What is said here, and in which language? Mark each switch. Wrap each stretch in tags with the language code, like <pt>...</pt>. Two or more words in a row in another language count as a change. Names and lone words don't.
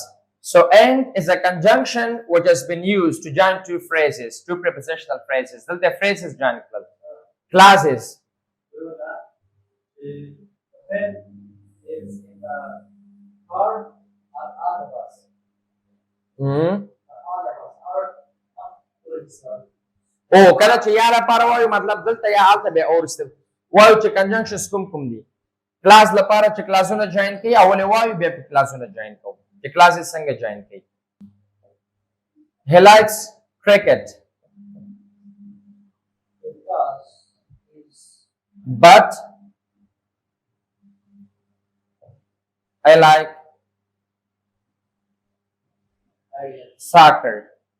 <en>So and is a conjunction which has been used to join two phrases, two prepositional phrases. The phrases join classes. The pen is in the car and on the bus.</en> <ps>Oh, کله چې یاره پاره وایو مطلب دلته یا هلته بیا اورسته وایو چې کنجنکشنز کوم دي کلاس لپاره چې کلاسونه جوین کوي اول وایو بیا په کلاسونه جوین کوو چې کلاسز څنګه جوین کوي</ps> <en>he likes cricket but I like soccer.</en>